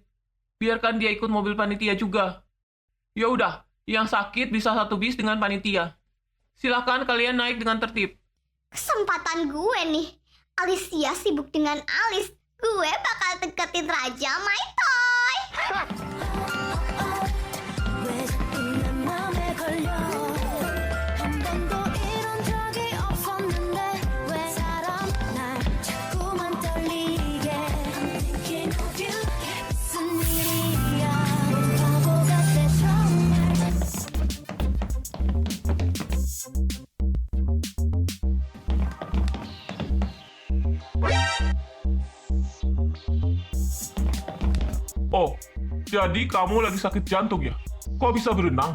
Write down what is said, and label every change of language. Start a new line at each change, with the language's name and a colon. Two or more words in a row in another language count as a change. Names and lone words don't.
Indonesian: Biarkan dia ikut mobil panitia juga. Ya udah, yang sakit bisa satu bis dengan panitia. Silakan kalian naik dengan tertib. Kesempatan gue nih. Alicia sibuk dengan Alice. Gue bakal deketin Raja My Toy.
Korean: 왜 자꾸 내 맘에 걸려 한 번도 이런 적이 없었는데 왜 사람 날 자꾸만 떨리게
English: I'm thinking of you
Korean: 무슨 일이야 바보 같아 정말
Indonesian: Oh, jadi kamu lagi sakit jantung ya? Kok bisa berenang?